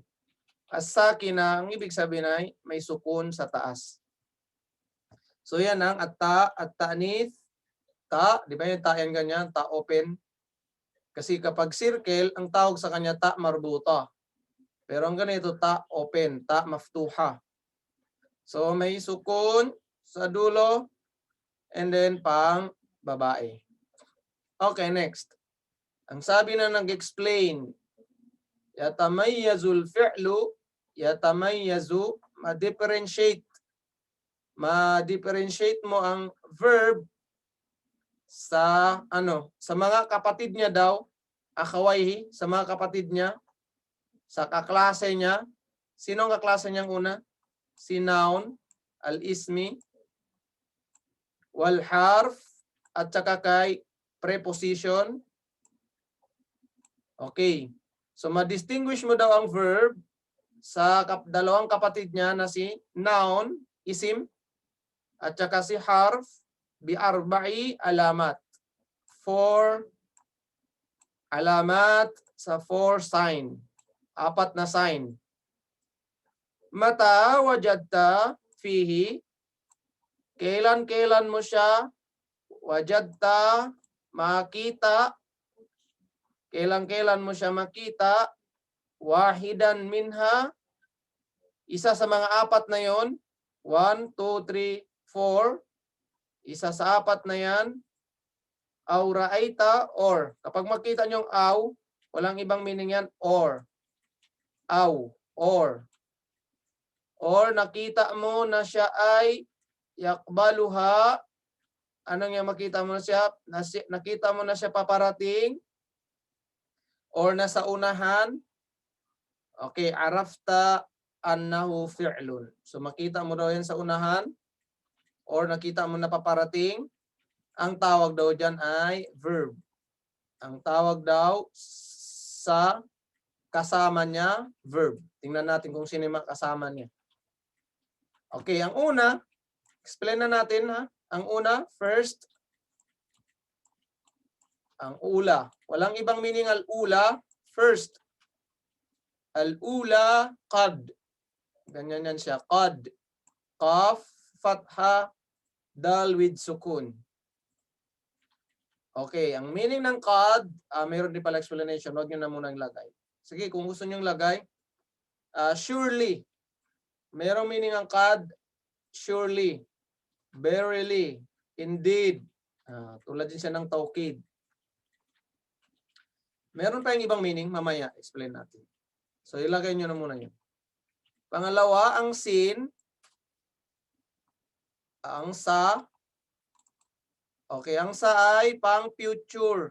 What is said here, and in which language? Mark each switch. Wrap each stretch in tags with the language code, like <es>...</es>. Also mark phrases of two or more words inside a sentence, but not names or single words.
<tl>As-sakin na, ang ibig sabihin ay may sukun sa taas. So yan ang</tl> <ar>التأنيث,</ar> <tl>ta. Di ba yung ta yan ganyan? Ta open. Kasi kapag circle, ang tawag sa kanya</tl> <ar>تاء مربوطة.</ar> <tl>Pero ang ganito, ta open,</tl> <ar>تاء مفتوحة.</ar> <tl>So may sukun sa dulo and then pang babae. Okay, next. Ang sabi na nag-explain,</tl> <ar>يتميز الفعل,</ar> <tl>yatamayyazu, ma-differentiate. Ma-differentiate mo ang verb sa sa mga kapatid niya daw, akhawayhi, sa mga kapatid niya. sa kaklase niya. Sino ang kaklase niyang una? Si noun,</tl> <ar>الاسم والحرف,</ar> <tl>at saka kay preposition. Okay. So ma-distinguish mo daw ang verb sa dalawang kapatid niya na si noun, isim, at saka si harf,</tl> <ar>بأربع علامات.</ar> <tl>4 alamat sa 4 sign. 4 na sign.</tl> <ar>متى وجدت فيه.</ar> <tl>Kailan mo siya wajadta makita. Kailan mo siya makita.</tl> <ar>واحدا منها.</ar> <tl>Isa sa mga 4 na yon. 1, 2, 3, 4. Isa sa 4 na yan.</tl> <ar>أو رأيت or.</ar> <tl>Kapag makita nyo aw, walang ibang meaning yan.</tl> <en>Or. Aw. Or.</en> <tl>Or nakita mo na siya ay yakbaluha. Anong yung makita mo na siya? Nakita mo na siya paparating. Or nasa unahan. Okay,</tl> <ar>عرفت أنه فعل.</ar> <tl>So makita mo daw yan sa unahan. Or nakita mo na paparating. Ang tawag daw dyan ay verb. Ang tawag daw sa kasama niya, verb. Tingnan natin kung sino yung kasama niya. Okay, ang una, explain na natin ha. Ang una, first, ang ula. Walang ibang meaning al-ula, first.</tl> <ar>الأولى، قد.</ar> <tl>Ganyan yan siya,</tl> <ar>قد. قاف، فتحة,</ar> <en>dal with sukun.</en> <tl>Okay, ang meaning ng qad, mayroon din pala explanation. Huwag nyo na muna ilagay. Sige, kung gusto nyo ilagay, surely. Mayroong meaning ang qad,</tl> <en>surely, verily, indeed.</en> <tl>Tulad din siya ng taukid. Meron pa yung ibang meaning, mamaya explain natin. So ilagay nyo na muna yun. Pangalawa, ang sin, ang sa. Okay, ang sa ay pang future.</tl>